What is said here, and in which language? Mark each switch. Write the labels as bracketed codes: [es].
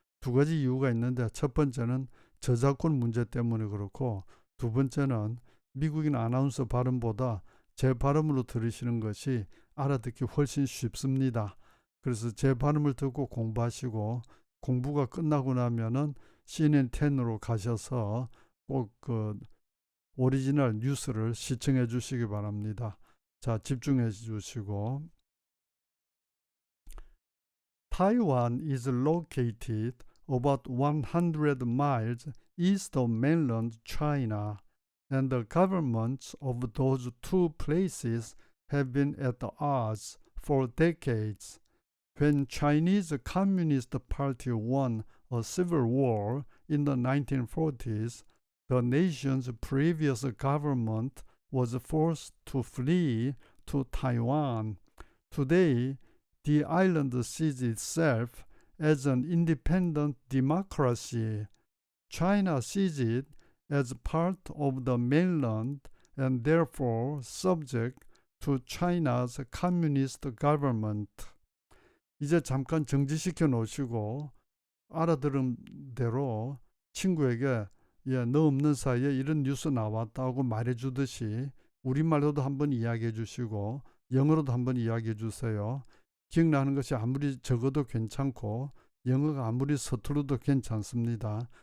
[ko] 두 가지 이유가 있는데 첫 번째는 저작권 문제 때문에 그렇고 두 번째는 미국인 아나운서 발음보다 제 발음으로 들으시는 것이 알아듣기 훨씬 쉽습니다. 그래서 제 발음을 듣고 공부하시고 공부가 끝나고 나면은 CNN10으로 가셔서 꼭 그 오리지널 뉴스를 시청해 주시기 바랍니다. 자, 집중해 주시고 [en] Taiwan is located about 100 miles east of mainland China, and the governments of those two places have been at odds for decades. When Chinese Communist Party won a civil war in the 1940s, the nation's previous government was forced to flee to Taiwan. Today, the island sees itself as an independent democracy. China sees it as part of the mainland and therefore subject to China's communist government. [ko] 이제 잠깐 정지시켜 놓으시고 알아들은 대로 친구에게 너 없는 사이에 이런 뉴스 나왔다고 말해주듯이 우리말로도 한번 이야기해 주시고 영어로도 한번 이야기해 주세요. 기억나는 것이 아무리 적어도 괜찮고 영어가 아무리 서툴러도 괜찮습니다.